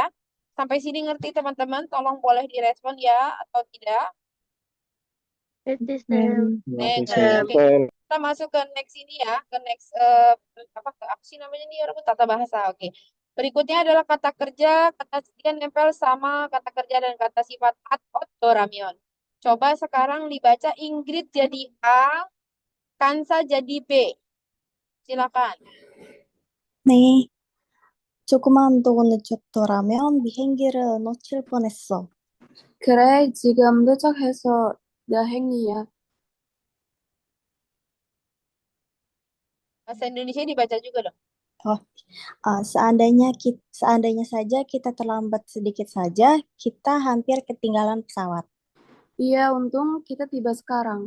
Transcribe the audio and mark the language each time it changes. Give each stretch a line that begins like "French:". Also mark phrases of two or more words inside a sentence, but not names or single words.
Indonesian: Sampai sini ngerti teman-teman? Tolong boleh direspon ya atau tidak? Ngerti, Sam. Next, Saya oke. Kita masuk ke next ini ya, ke next apa ke apa sih namanya nih orang tata bahasa. Oke. Berikutnya adalah kata kerja, kata sekian nempel sama kata kerja dan kata sifat at, ot, do, ramyeon. Coba sekarang dibaca Ingrid jadi A, Kansa jadi B. Silakan.
Korean: 네. 조그만 도 늦었더라면 비행기를 놓칠 뻔했어. 그래, 지금 도착해서 다행이야.
Indonesian: Bahasa Indonesia dibaca juga dong. Oh, seandainya saja kita terlambat sedikit saja, kita hampir ketinggalan pesawat. Iya, untung kita tiba sekarang.